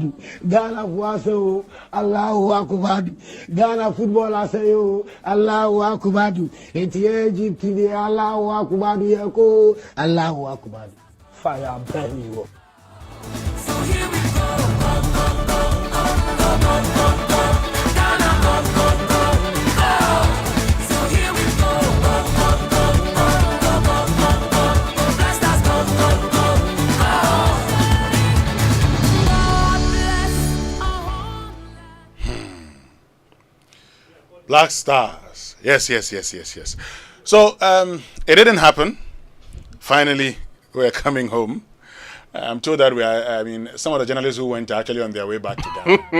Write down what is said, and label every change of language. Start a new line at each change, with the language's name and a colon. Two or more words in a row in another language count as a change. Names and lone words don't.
Akan: Ghana voasa o,
Arabic: Allahu Akbar,
Akan: Ghana football asayo,
Arabic: Allahu Akbar,
Akan: eti Egypt ni
Arabic: Allahu Akbar
Akan: yeko,
Arabic: Allahu Akbar,
English: fire burn you. So here we go, go, go, go, go, go, go, go, go. Ghana, go, go, go, go. So here we go, go, go, go, go, go, go, go, go. Blast us, go, go, go, go. God bless our home. Black Stars. Yes. So it didn't happen. Finally, we're coming home. I'm told that some of the journalists who went are actually on their way back to Ghana.